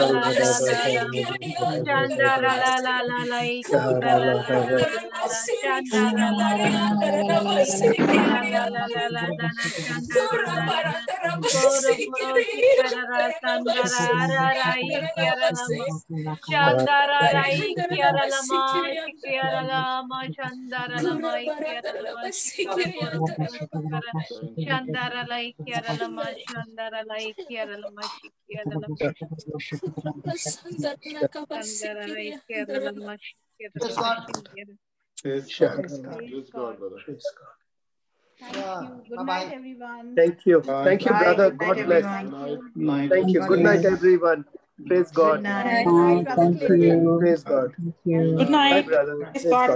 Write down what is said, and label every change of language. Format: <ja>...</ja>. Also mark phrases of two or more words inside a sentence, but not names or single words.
<en>la la la la Shandara la la la la ikiara la la la la la la Shandara la la la ikiara la la la la la la Shandara la la la Koro koro sikara la Sandara ra ra ikiara la ma Shandara la ikiara la ma Sikiara la ma Shandara la ma ikiara la ma Sikoro koro koro sikara Shandara la ikiara la ma Shandara la ikiara la ma Sikiara la Shandara la ikiara la ma Sikiara la ma Sikiara. Praise God, brother. Thank you. Good night, everyone. Thank you. Bye. Thank you, Bye. brother. Good night, God bless. everyone. Night. Thank you. God Good night, bless. everyone. Praise God. Good night. Good night, Brother Thank Clinton. you. Praise God. Thank you. Good Bye, night. brother. Praise Praise God.</en>